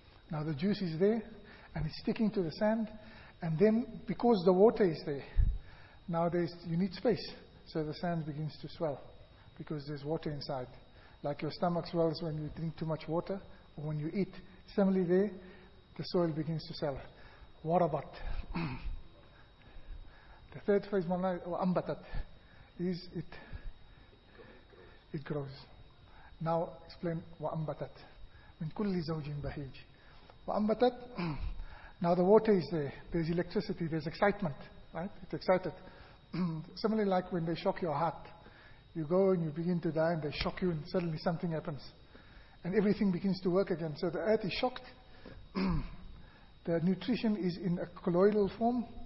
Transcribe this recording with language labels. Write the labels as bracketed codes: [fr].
[en] Now, the juice is there, and it's sticking to the sand, and then, because the water is there, now you need space, so the sand begins to swell, because there's water inside. Like your stomach swells when you drink too much water, or when you eat. Similarly there, the soil begins to swell. Warabat. The third phase, ambatat, is it grows. Now explain [ar] وأنبتت من كل زوج بهيج. وأنبتت. [en] Now the water is there. There's electricity. There's excitement, right? It's excited. Similarly, like when they shock your heart, you go and you begin to die, and they shock you, and suddenly something happens, and everything begins to work again. So the earth is shocked. The nutrition is in a colloidal form.